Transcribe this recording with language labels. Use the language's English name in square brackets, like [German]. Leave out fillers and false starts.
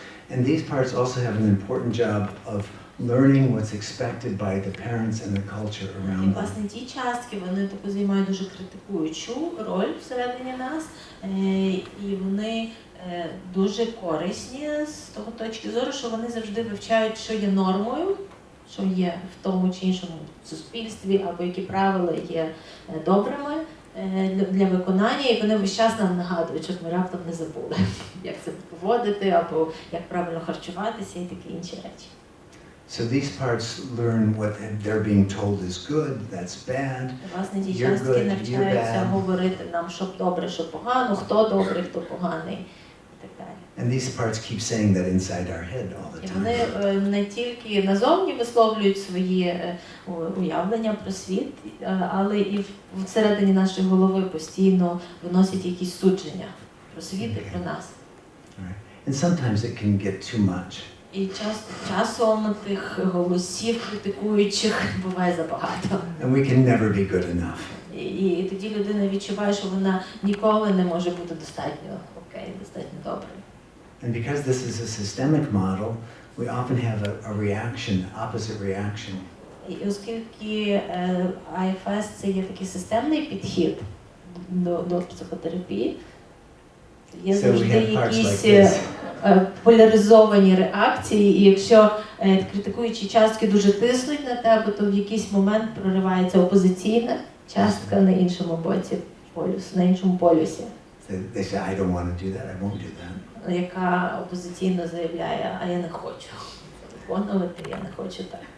[English] And these parts also have an important job of learning what's expected by the parents and the culture around them. [Ukrainian] Власне, ті частки, вони таку займають дуже критикуючу роль всередині нас, і вони дуже корисні з того точки зору, що вони завжди вивчають, що є нормою, що є в тому чи іншому суспільстві, або які правила є добрими для виконання, і вони весь час нам нагадують, щоб ми раптом не забули, як це поводити, або як правильно харчуватися і такі інші речі. [English] So these parts learn what they're being told is good, that's bad. [Ukrainian] Власне, ті частки навчаються говорити нам, що добре, що погано, хто добрий, хто поганий і так далі. [English] And these parts keep saying that inside our head all the [Ukrainian] І [English] time. [Ukrainian] вони не тільки назовні висловлюють свої уявлення про світ, але і всередині нашої голови постійно виносять якісь судження про світ і про нас. [English] And sometimes it can get too much. [Ukrainian] І часом тих голосів критикуючих буває забагато. [English] And we can never be good enough. [Ukrainian] І тоді людина відчуває, що вона ніколи не може бути достатньо окей, достатньо доброю. [English] And because this is a systemic model, we often have a reaction, opposite reaction. [Ukrainian] І оскільки IFS – це є такий системний підхід до психотерапії, є завжди якісь поляризовані реакції, і якщо критикуючі частки дуже тиснуть на тебе, то в якийсь момент проривається опозиційна частка на іншому боці полюсу, на іншому полюсі. [English] They say, I don't want to do that, I won't do that. [Ukrainian] Яка опозиційно заявляє, а я не хочу виконувати, я не хочу так.